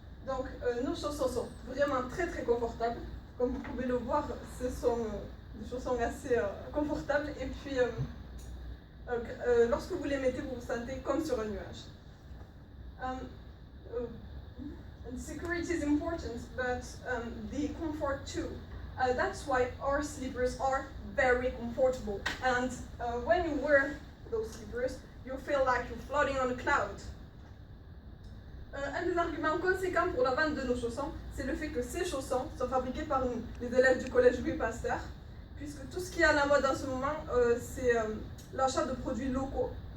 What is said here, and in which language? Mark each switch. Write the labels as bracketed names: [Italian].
[French] Donc nos chaussons sont vraiment très très confortables. Comme vous pouvez le voir, ce sont des chaussons assez confortables, et puis lorsque vous les mettez, vous vous sentez comme sur un nuage. [English] Security is important, but the comfort too. That's why our slippers are very comfortable, and when you wear those slippers, you feel like you're floating on a cloud. [French] Un des arguments conséquents pour la vente de nos chaussons, c'est le fait que ces chaussons sont fabriqués par nous, les élèves du collège Louis Pasteur, puisque tout ce qui est à la mode en ce moment, c'est l'achat de produits locaux.